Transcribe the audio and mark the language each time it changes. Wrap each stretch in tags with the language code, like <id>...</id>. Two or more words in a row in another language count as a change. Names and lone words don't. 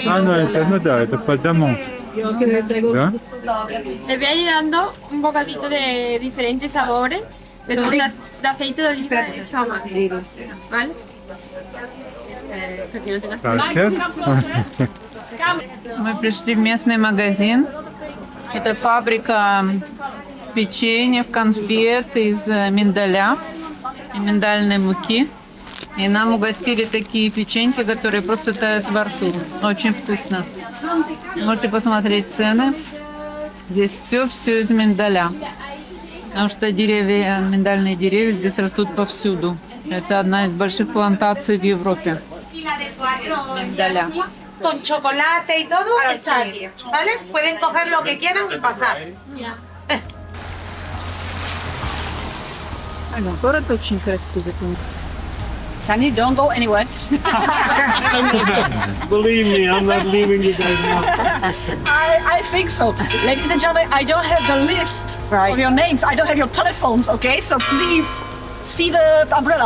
<ru>Ну это, ну да, это по дому. Да?</ru> <es>Le voy a ir dando un bocadito de diferentes sabores de aceite de oliva hecho a mano, ¿vale? Para que no tengas</es> <ru>Так, Мы пришли в местный магазин. Это фабрика печенья, конфет из миндаля и миндальной муки. И нам угостили такие печеньки, которые просто тают во рту. Очень вкусно. Можете посмотреть цены. Здесь все из миндаля. Потому что деревья, миндальные деревья здесь растут повсюду. Это одна из больших плантаций в Европе. Миндаля.</ru> <es>Con chocolate y todo, echarle, ¿vale? Pueden coger lo que quieran y pasar.</es> <ru>Город очень красивый.</ru> <en>Sunny, don't go anywhere. Believe me, I'm not leaving you guys now. I think so. Ladies and gentlemen, I don't have the list of your names. I don't have your telephones, okay? So please see the umbrella.</en>